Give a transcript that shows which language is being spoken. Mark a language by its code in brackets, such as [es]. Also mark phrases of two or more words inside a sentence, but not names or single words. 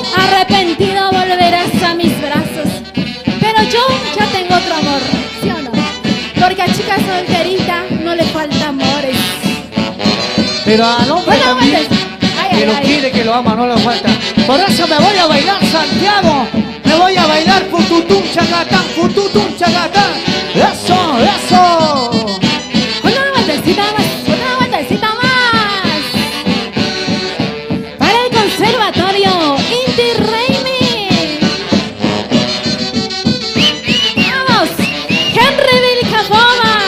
[es] Arrepentido volverás a mis brazos, pero yo ya tengo otro amor, ¿sí o no? Porque a chica solterita no le falta amores. Pero al hombre Bueno, también, ay, que lo ay. quiere, que lo ama, no le falta. Por eso me voy a bailar Santiago. Me voy a bailar pututum chacatán, pututum chacatán. ¡Eso! ¡Eso! Una vueltecita más, una vueltecita más. Para el conservatorio Inti Raimi. Vamos, Henry Vilcafoma.